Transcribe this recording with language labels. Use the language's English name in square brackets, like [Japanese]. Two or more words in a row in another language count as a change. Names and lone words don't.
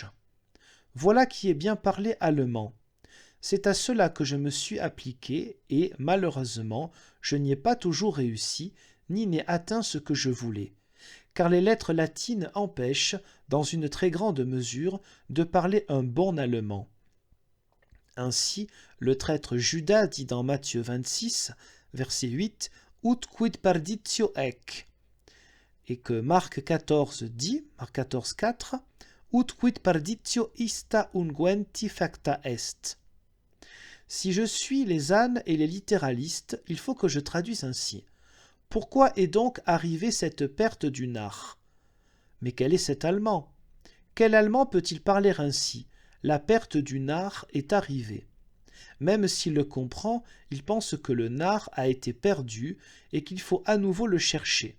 [French] Voilà qui est bien parler allemand. C'est à cela que je me suis appliqué et, malheureusement, je n'y ai pas toujours réussi, ni n'ai atteint ce que je voulais, car les lettres latines empêchent, dans une très grande mesure, de parler un bon allemand. Ainsi, le traître Judas dit dans Matthieu 26, verset 8, « [Latin] Ut quid perditio ec [French] » et que Marc 14 dit, Marc 14, 4, « [Latin] Ut quid perditio ista unguenti facta est [French] » Si je suis les ânes et les littéralistes, il faut que je traduise ainsi. Pourquoi est donc arrivée cette perte du nard? Mais quel est cet Allemand? Quel Allemand peut-il parler ainsi? La perte du nard est arrivée. Même s'il le comprend, il pense que le nard a été perdu et qu'il faut à nouveau le chercher.